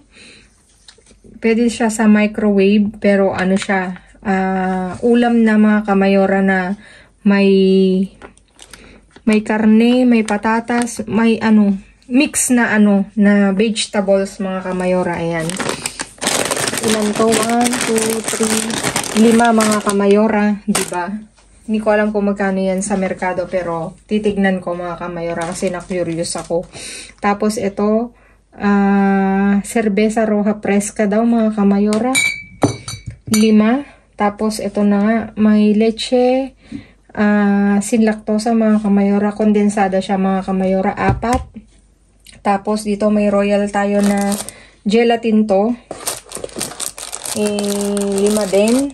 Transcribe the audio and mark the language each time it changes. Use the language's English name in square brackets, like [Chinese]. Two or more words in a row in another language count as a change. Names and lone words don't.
[Filipino] Pwede siya sa microwave pero ano siya, ulam na mga kamayora na may karne, may patatas, may mix na na vegetables mga kamayora. Ayan. Ilan to? 1, 2, 3, 5 mga kamayora, diba? Hindi ko alam kung magkano yan sa merkado pero titignan ko mga kamayora kasi na-curious ako. Tapos ito, [Spanish] cerveza roja fresca [Filipino] daw mga kamayora. 5. Tapos ito na nga, may leche, [Spanish] sin lactosa [Filipino] mga kamayora. Kondensada siya mga kamayora, 4. Tapos dito may royal tayo na gelatin to. 5 din.